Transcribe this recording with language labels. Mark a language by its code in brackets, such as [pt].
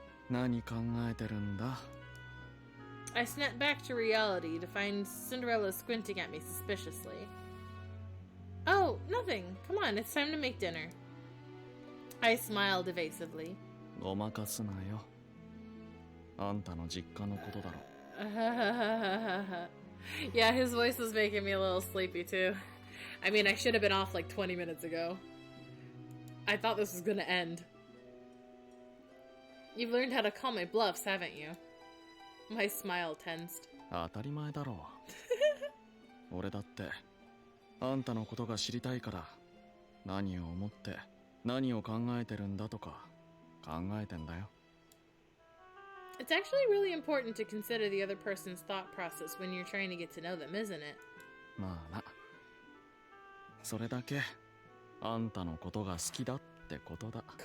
[ja] 何考えてるんだ? [en] I snapped back to reality to find Cinderella squinting at me suspiciously. Oh, nothing. Come on, it's time to make dinner. I smiled evasively. [ja] ごまかすなよ。あんたの実家のことだろ。 [en] Yeah, his voice was making me a little sleepy too. I mean, I should have been off like 20 minutes ago. I thought this was gonna end. You've learned how to call my bluffs, haven't you? My smile tensed. [ja] 当たり前だろう。俺だってあんたのことが知りたいから何を思って何を考えてるんだとか考えてんだよ。 [en] It's actually really important to consider the other person's thought process when you're trying to get to know them, isn't it? [ja] まあな。それだけあんたのことが好きだってことだ。